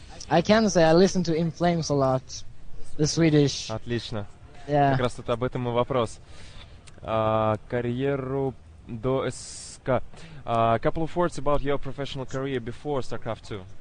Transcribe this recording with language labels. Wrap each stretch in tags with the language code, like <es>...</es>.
<en>I can say I listen to In Flames a lot. The Swedish.</en> <ru>Отлично.</ru> <en>Yeah.</en> <ru>Как раз тут об этом и вопрос. Карьеру до Ska.</ru> <en>A couple of words about your professional career before StarCraft 2.</en>